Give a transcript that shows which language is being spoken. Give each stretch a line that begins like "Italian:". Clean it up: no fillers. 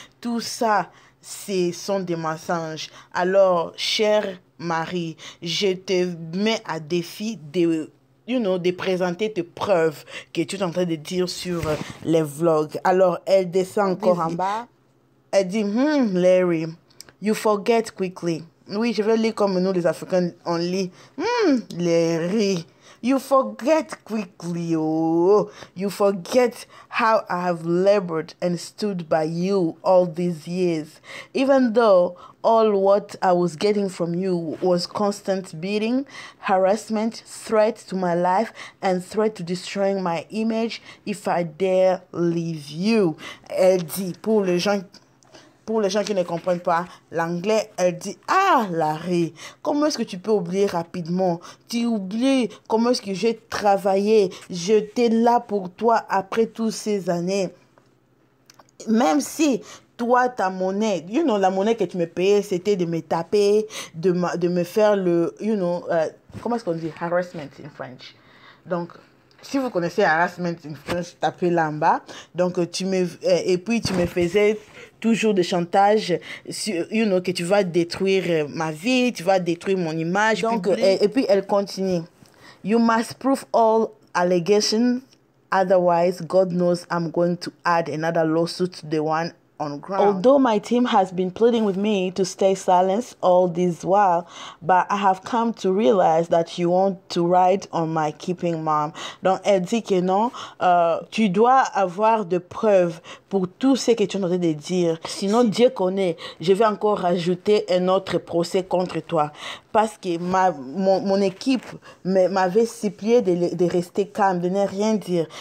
French: Tout ça, ce sont des mensonges. Alors, cher mari, je te mets à défi de présenter tes preuves que tu es en train de dire sur les vlogs. Alors, elle descend encore en bas. Elle dit, Larry,
English: you forget quickly.
French: Oui, je vais lire comme nous, les Africains, on lit.
English: Larry, you forget quickly. Oh, you forget how I have labored and stood by you all these years. Even though all what I was getting from you was constant beating, harassment, threat to my life, and threat to destroying my image if I dare leave you.
French: Elle dit, pour les gens qui ne comprennent pas l'anglais, elle dit, ah, Larry, comment est-ce que tu peux oublier rapidement? Tu oublies comment est-ce que j'ai travaillé. J'étais là pour toi après toutes ces années. Même si toi, ta monnaie, la monnaie que tu me payais, c'était de me taper, de me faire comment est-ce qu'on dit?
English: Harassment in French.
French: Donc, si vous connaissez Harassment Influence, tapez là en bas. Donc, et puis tu me faisais toujours des chantages sur, que tu vas détruire ma vie, tu vas détruire mon image. Donc, et puis elle continue.
English: You must prove all allegations, otherwise God knows I'm going to add another lawsuit to the one on ground. Although my team has been pleading with me to stay silent all this while, but I have come to realize that you want to ride on my keeping, mom.
French: Donc, elle dit que non, tu dois avoir de preuves pour tout ce que tu es en train de dire. Sinon, Dieu connaît, je vais encore rajouter un autre procès contre toi. Parce que mon équipe m'avait supplié de rester calme, de ne rien dire.